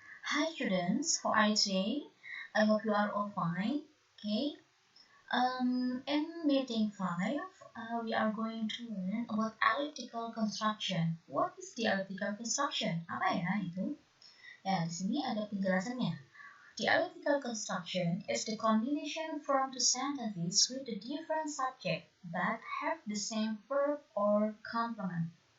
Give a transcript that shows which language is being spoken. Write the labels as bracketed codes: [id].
[en] Hi students, how are you today? I hope you are all fine. Okay. In meeting 5, we are going to learn about elliptical construction. What is the elliptical construction? [id] Apa ya itu? Ya, di sini ada penjelasannya. [en] The elliptical construction is the combination from two sentences with a different subject but have the same verb or complement.